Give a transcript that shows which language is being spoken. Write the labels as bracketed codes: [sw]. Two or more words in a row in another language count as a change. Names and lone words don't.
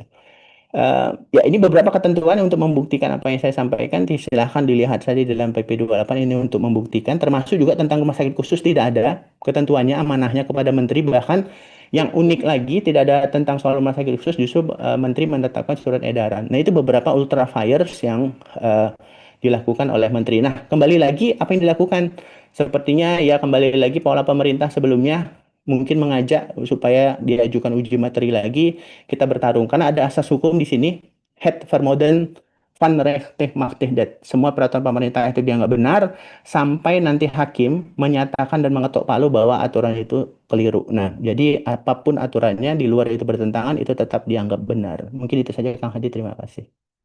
[id] Ya ini beberapa ketentuan untuk membuktikan apa yang saya sampaikan, silahkan dilihat saja di dalam PP 28 ini untuk membuktikan, termasuk juga tentang rumah sakit khusus tidak ada ketentuannya, amanahnya kepada menteri, bahkan yang unik lagi tidak ada tentang soal rumah sakit khusus, justru menteri menetapkan surat edaran. Nah itu beberapa ultra vires yang dilakukan oleh menteri. Nah kembali lagi apa yang dilakukan? Sepertinya ya kembali lagi pola pemerintah sebelumnya mungkin mengajak supaya diajukan uji materi lagi, kita bertarung karena ada asas hukum di sini, [nl] het vermoeden van recht machtig dat. [id] Semua peraturan pemerintah itu dianggap benar sampai nanti hakim menyatakan dan mengetok palu bahwa aturan itu keliru. Nah, jadi apapun aturannya di luar itu bertentangan itu tetap dianggap benar. Mungkin itu saja Kang Hadi, terima kasih.